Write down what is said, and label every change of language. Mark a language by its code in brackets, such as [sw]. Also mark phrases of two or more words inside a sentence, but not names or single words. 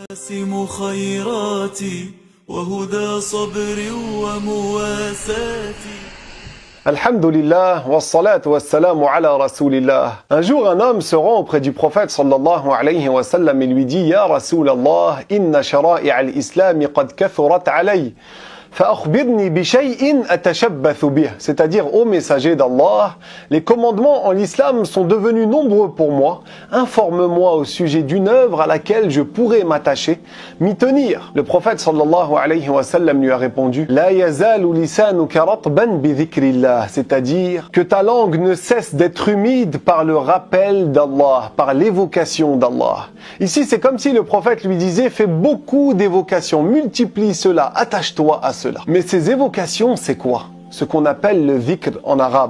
[ar] مواسم خيراتي وهدى صبر ومواساتي. الحمد لله، والصلاة والسلام على رسول الله. [fr] Un jour, un homme se rend auprès du prophète [ar] صلى الله عليه وسلم [fr] et lui dit: [ar] يا رسول الله، إن شرائع الإسلام قد كثرت علي. فأخبرني بشيء أتشبث به. [fr] C'est-à-dire, ô messager d'Allah, les commandements en l'islam sont devenus nombreux pour moi. Informe-moi au sujet d'une œuvre à laquelle je pourrais m'attacher, m'y tenir. Le prophète [ar] صلى الله عليه وسلم [fr] lui a répondu: [ar] لا يزال لسانك رطبا بذكر الله. [fr] C'est-à-dire que ta langue ne cesse d'être humide par le rappel d'Allah, par l'évocation d'Allah. Ici, c'est comme si le prophète lui disait: fais beaucoup d'évocations, multiplie cela, attache-toi à cela. Mais ces évocations, c'est quoi? Ce qu'on appelle le dhikr en arabe.